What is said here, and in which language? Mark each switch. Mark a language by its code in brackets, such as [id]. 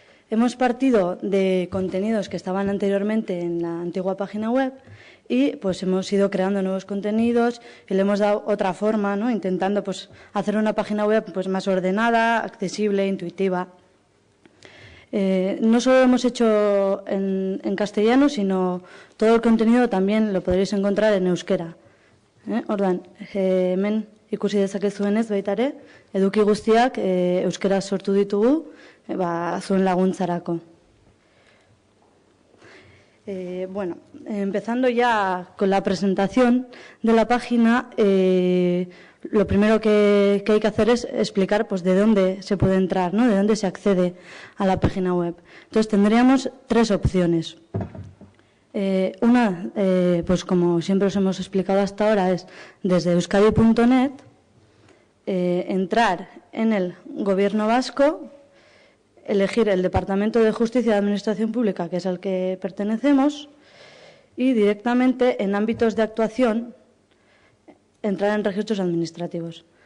[es] Hemos partido de contenidos que estaban anteriormente en la antigua página web y pues hemos ido creando nuevos contenidos y le hemos dado otra forma, ¿no? Intentando pues hacer una página web pues más ordenada, accesible, intuitiva. No solo lo hemos hecho en castellano, sino todo el contenido también lo podréis encontrar en euskera. [eu] Orduan, hemen ikusi dezakezuenez baita ere, eduki guztiak euskera sortu ditugu, zuen laguntzarako. [es] Bueno, empezando ya con la presentación de la página, lo primero que hay que hacer es explicar pues, de dónde se puede entrar, ¿no? De dónde se accede a la página web. Entonces, tendríamos tres opciones. Una, pues como siempre os hemos explicado hasta ahora, es desde euskadi.net, entrar en el Gobierno vasco, elegir el Departamento de Justicia y Administración Pública, que es al que pertenecemos, y directamente en ámbitos de actuación entrar en registros administrativos.